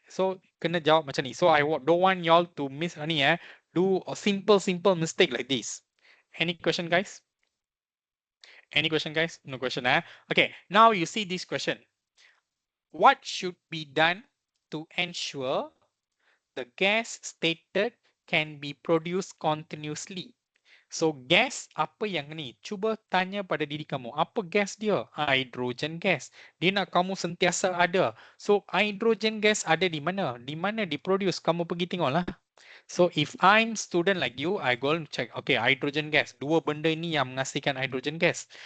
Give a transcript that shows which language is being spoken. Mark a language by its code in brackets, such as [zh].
[en] So kena jawab macam ni. So I don't want y'all to miss ni do a simple mistake like this. Any question, guys? Any question, guys? No question, Okay, now you see this question. What should be done to ensure the gas stated can be produced continuously? [ms] So gas apa yang ni? Cuba tanya pada diri kamu. Apa gas dia? Hydrogen gas. Dia nak kamu sentiasa ada. So hydrogen gas ada di mana? Di mana diproduce? Kamu pergi tengoklah. [en] So if I'm student like you, I go and check. Okay, hydrogen gas. [ms] Dua benda ini yang menghasilkan hydrogen gas.